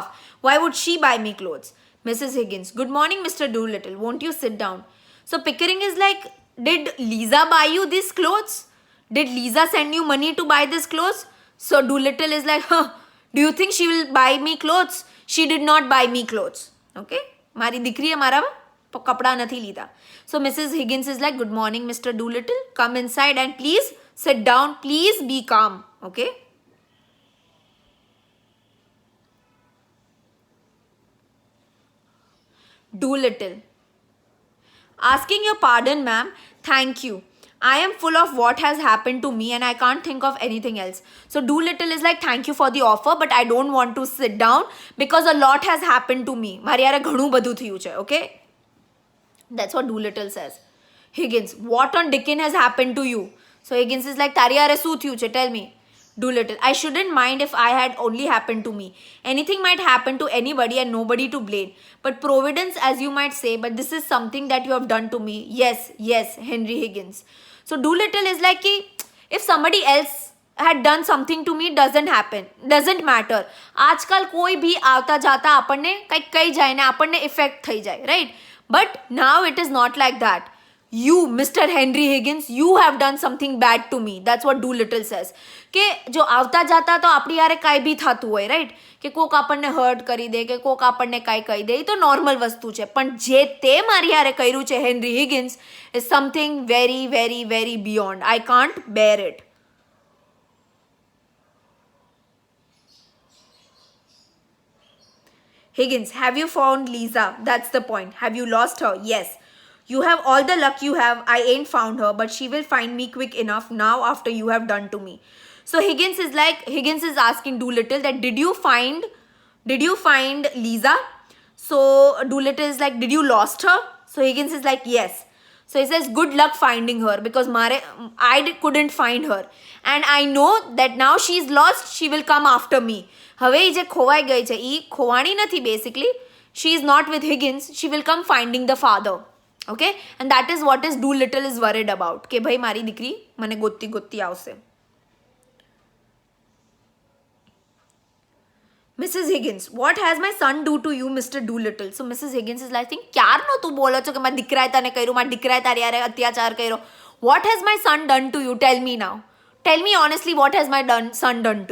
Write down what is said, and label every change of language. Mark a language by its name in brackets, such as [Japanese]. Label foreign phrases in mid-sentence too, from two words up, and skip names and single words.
[English] Why would she buy me clothes? Mrs. Higgins, good morning, Mr. Doolittle. Won't you sit down? So Pickering is like, did Lisa buy you these clothes? Did Lisa send you money to buy these clothes? So Doolittle is like, do you think she will buy me clothes? She did not buy me clothes. [Gujarati] Okay? મારી દીકરીએ મારા કપડા નથી લીધા. [English] So Mrs. Higgins is like, good morning, Mr. Doolittle. Come inside and please sit down. Please be calm. Okay? Doolittle, asking your pardon, ma'am. Thank you. I am full of what has happened to me and I can't think of anything else. So Doolittle is like, thank you for the offer, but I don't want to sit down because a lot has happened to me. [Gujarati] મારી યારે ઘણું બધું થયું છે. [English] Okay? That's what Doolittle says. Higgins, what on Dickens has happened to you? So Higgins is like, [Gujarati] તારી યારે શું થયું છે? [English] Tell me. Doolittle, I shouldn't mind if I had only happened to me. Anything might happen to anybody and nobody to blame. But providence, as you might say, but this is something that you have done to me. Yes, Henry Higgins. So Doolittle is like, if somebody else had done something to me, doesn't matter. [Hindi] आजकल कोई भी [Gujarati] આવતા જાતા આપણને કંઈક કહી જાય ને આપણને ઇફેક્ટ થઈ જાય, [English] right? But now it is not like that. You, Mr. Henry Higgins, you have done something bad to me. That's what Doolittle says. [Gujarati] કે જો આવતા જાતા તો આપણી યારે કાંઈ બી થતું હોય, રાઈટ, કે કોક આપણને હર્ટ કરી દે, કે કોક આપણને કાંઈ કહી દે, એ તો નોર્મલ વસ્તુ છે. પણ જે તે મારી યારે કર્યું છે [English] Henry Higgins is something very very very beyond. I can't bear it. Higgins, have you found Lisa? That's the point. Have you lost her? Yes. You have all the luck you have. I ain't found her, but she will find me quick enough now after you have done to me. So Higgins is asking Doolittle that did you find Lisa? So Doolittle is like, did you lost her? So Higgins is like, yes. So he says, good luck finding her, because couldn't find her. And I know that now she's lost, she will come after me. [Gujarati] હવે એ જે ખોવાઈ ગઈ છે એ ખોવાણી નથી બેસિકલી. [English] She is not with Higgins. She will come finding the father. Okay? And that is what is Doolittle is worried about. [Gujarati] કે ભાઈ મારી દીકરી મને ગોતતી ગોતતી આવશે. [English] Mrs. Higgins, what has my son do to you, Mr. Doolittle? So Mrs. Higgins is like, [Gujarati] ક્યારનો તું બોલો છો કે મારા દીકરાએ તને કર્યું, મારા દીકરાએ તારી યારે અત્યાચાર કર્યો. [English] What has my son done to you? Tell me now. Tell me honestly, what has my son done to you?